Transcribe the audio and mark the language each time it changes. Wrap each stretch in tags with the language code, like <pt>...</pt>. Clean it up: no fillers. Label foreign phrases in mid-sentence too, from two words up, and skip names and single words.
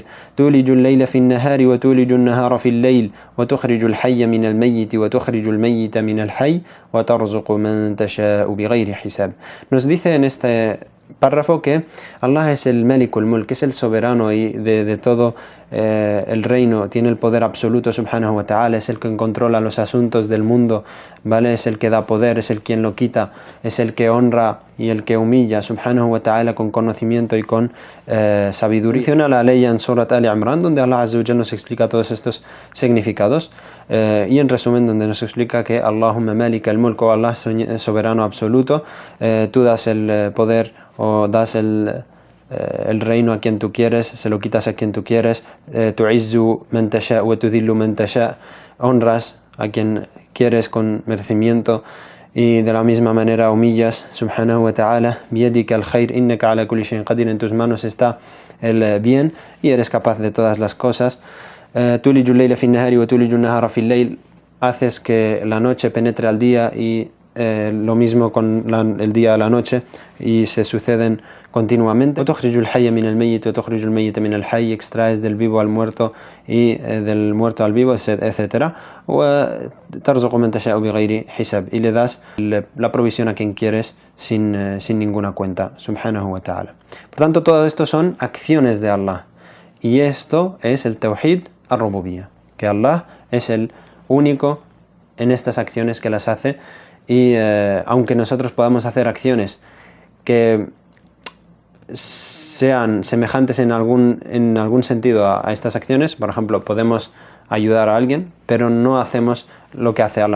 <ar>تولج الليل في النهار وتولج النهار في الليل وتخرج الحي من الميت وتخرج الميت من الحي وترزق من تشاء بغير حساب.</ar> <es>Nos dice en este párrafo que Allah es el</es> <ar>مالك الملك,</ar> <es>es el soberano y de todo el reino, tiene el poder absoluto</es> <ar>سبحانه وتعالى,</ar> <es>es el que controla los asuntos del mundo, ¿vale? Es el que da poder, es el quien lo quita, es el que honra y el que humilla</es> <ar>سبحانه وتعالى</ar> <es>con conocimiento y con sabiduría. Menciona la ley en Surat Al-Imran, donde Allah</es> <ar>عز وجل</ar> <es>nos explica todos estos significados, y en resumen donde nos explica que</es> <ar>اللهم مالك الملك,</ar> <es>o Allah soberano absoluto, tú das el poder o das el reino a quien tú quieres, se lo quitas a quien tú quieres,</es> <ar>تعز من تشاء وتذل من تشاء,</ar> <es>honras a quien quieres con merecimiento y de la misma manera humillas,</es> <ar>سبحانه وتعالى. بيدك الخير إنك على كل شيء قدير.</ar> <es>En tus manos está el bien y eres capaz de todas las cosas.</es> <ar>تولج الليل في النهار وتولج النهار في الليل.</ar> <es>Haces que la noche penetre al día y lo mismo con el día a la noche, y se suceden continuamente. Extraes del vivo al muerto y del muerto al vivo, etc. Y le das la provisión a quien quieres sin ninguna cuenta,</es> <ar>سبحانه وتعالى.</ar> <es>Por tanto, todo esto son acciones de Allah, y esto es el</es> <ar>توحيد الربوبية,</ar> <es>que Allah es el único en estas acciones que las hace. Y aunque nosotros podamos hacer acciones que sean semejantes en algún sentido a estas acciones, por ejemplo, podemos ayudar a alguien, pero no hacemos lo que hace Allah.</es>